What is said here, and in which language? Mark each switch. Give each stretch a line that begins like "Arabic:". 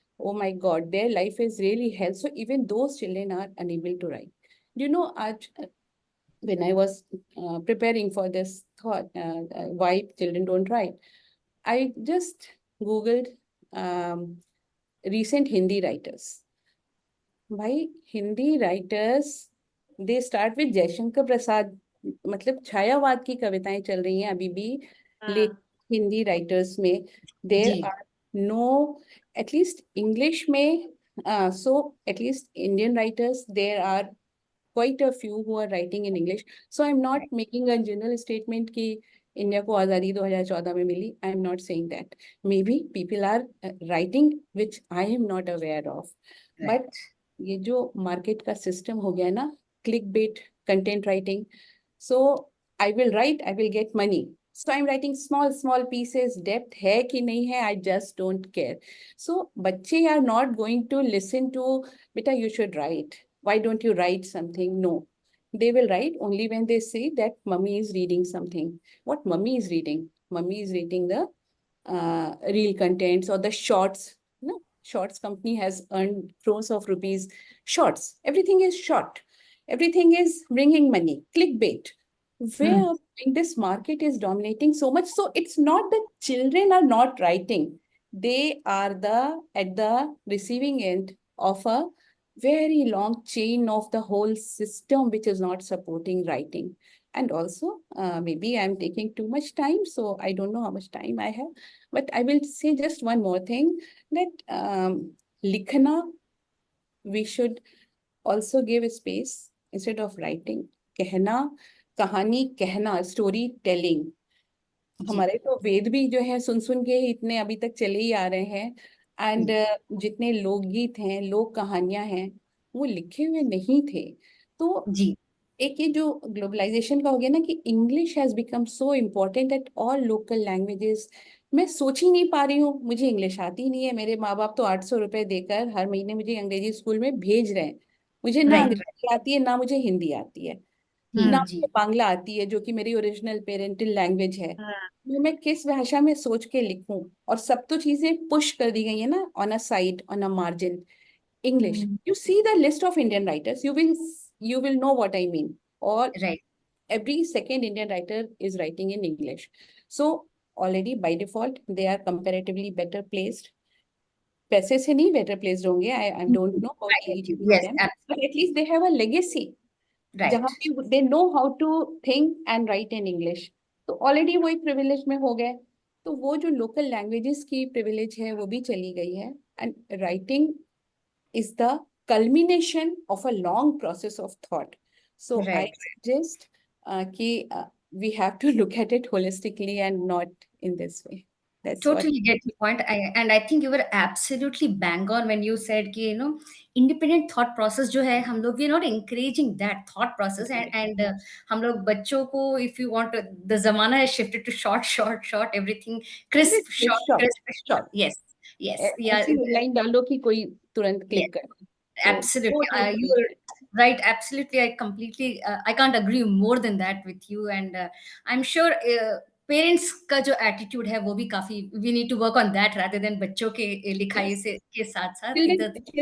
English: Oh my God, their life is really hell. So even those children are unable to write. You know, when I was preparing for this thought, why children don't write, I just Googled recent Hindi writers.
Hindi: भाई Hindi writers
English: they start with
Hindi: Jaishankar Prasad, मतलब छायावाद की कविताएं चल रही हैं अभी भी late Hindi writers में.
English: there
Hindi: ji
English: Are no at least English में, so at least Indian writers there are quite a few who are writing in English. So I'm not making a general statement
Hindi: कि इंडिया को आज़ादी 2014 में मिली.
English: I'm not saying that. Maybe people are writing which I am not aware of. But
Hindi: ये जो market का system हो गया ना,
English: Click bait content writing, so I will write, I will get money, so I am writing small pieces.
Hindi: Depth है कि नहीं है,
English: I just don't care. So बच्चे are not going to listen to बेटा you should write, why don't you write something? No, they will write only when they say that mummy is reading something. What mummy is reading? Mummy is reading the reel contents or the shorts. No, shorts company has earned crores of rupees. Shorts, everything is short, everything is bringing money. Clickbait, where this market is dominating so much. So it's not that children are not writing, they are at the receiving end of a very long chain of the whole system which is not supporting writing. And also, maybe I'm taking too much time, so I don't know how much time I have, but I will say just one more thing, that likhna, we should also give a space instead of writing.
Hindi: कहना, कहानी कहना,
English: story telling.
Hindi: हमारे तो वेद भी जो है सुन के इतने अभी तक चले ही आ रहे हैं. एंड जितने लोकगीत हैं, लोक कहानियां हैं, वो लिखे हुए नहीं थे. तो जी एक ये जो ग्लोबलाइजेशन का हो गया ना कि
English: English has become so important at all local languages.
Hindi: मैं सोच ही नहीं पा रही हूँ, मुझे इंग्लिश आती नहीं है. मेरे माँ बाप तो 800 रुपए देकर हर महीने मुझे अंग्रेजी स्कूल में भेज रहे हैं. मुझे ना
English: right
Hindi: अंग्रेजी आती है, ना मुझे हिंदी आती है, ना मुझे बांग्ला आती है जो कि मेरी ओरिजिनल पेरेंटल लैंग्वेज है. तो मैं किस भाषा में सोच के लिखूं? और सब तो चीजें पुश कर दी गई है ना,
English: On a side, on a margin. English. You see the list of Indian writers, you will know what I mean. Or right every second Indian writer is writing in English. So already by default they are comparatively better placed.
Hindi: पैसे से नहीं better placed होंगे.
English: I don't know about each of yes them, but at least they have a legacy.
Hindi: जहाँ
English: right पे they know how to think and write in English.
Hindi: तो already वो एक privilege में हो गए. तो वो जो local languages की privilege है वो भी चली गई है.
English: And writing is the culmination of a long process of thought. So I right suggest we have to look at it holistically and not in this way. That's what. Totally get your point. And I think you were absolutely bang on when you said कि independent thought process
Hindi: जो है हम लोग
English: we are not encouraging that thought process and
Hindi: हम लोग बच्चों को
English: if you want the zamana has shifted to short everything crisp Short. yes yeah
Hindi: ऐसी headline डालो कि कोई तुरंत
English: yes
Hindi: click करे.
English: absolutely you are right, absolutely. I completely I can't agree more than that with you and I'm sure parents
Hindi: का जो attitude है वो भी काफी
English: we need to work on that
Hindi: rather than बच्चों के लिखाई से के साथ साथ इधर